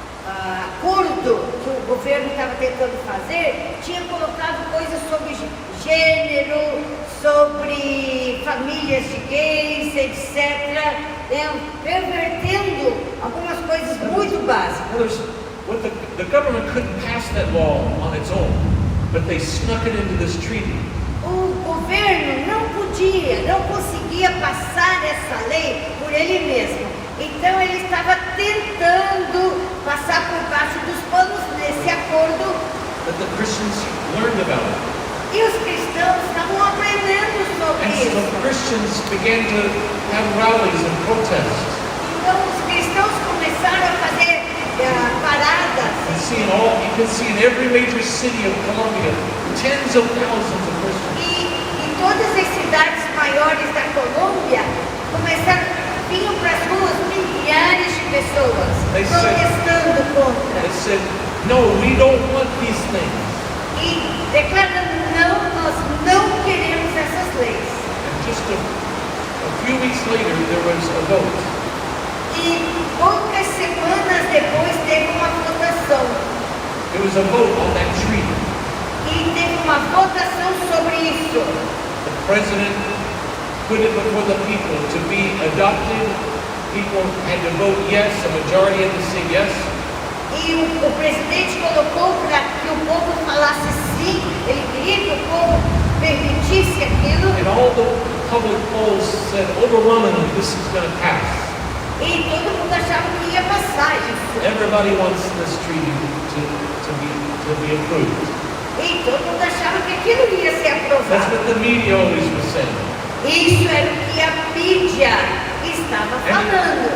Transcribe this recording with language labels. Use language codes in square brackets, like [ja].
[pt] acordo que o governo estava tentando fazer, tinha colocado coisas sobre gênero, sobre famílias de gays, etc., né, pervertendo algumas coisas muito básicas. [en] The government couldn't pass that law on its own, but they snuck it into this treaty. [pt] O governo não conseguia passar essa lei por ele mesmo. Então ele estava tentando passar por baixo dos panos nesse acordo. [en] But the Christians learned about it. [pt] E os cristãos estavam aprendendo sobre [en] And [pt] isso. [en] so Christians began to have rallies and protests. [pt] Então os cristãos começaram a fazer paradas. [en] You can see in every major city of Colombia, tens of thousands of Christians. [pt] E em todas as cidades maiores da Colômbia, vinham para as ruas milhares de pessoas protestando contra. [en] They said, no, we don't want these things. [pt] E declarando, não, nós não queremos essas leis. [en] And just a few weeks later, there was a vote. [pt] E poucas semanas depois teve uma votação. [en] There was a vote on that treaty. [pt] E teve uma votação sobre isso. [en] The president put it before the people to be adopted. People had to vote yes, a majority had to say yes. [pt] E o presidente colocou para que o povo falasse sim, ele queria que o povo permitisse aquilo. [en] And all the public polls said overwhelmingly this is going to pass. [pt] E todo mundo achava que ia passar isso. [en] Everybody wants this treaty to be approved. [pt] E todo mundo achava que aquilo ia ser [en] That's [pt] aprovado. [en] what the media always was saying. [pt] Isso era o que a mídia estava falando.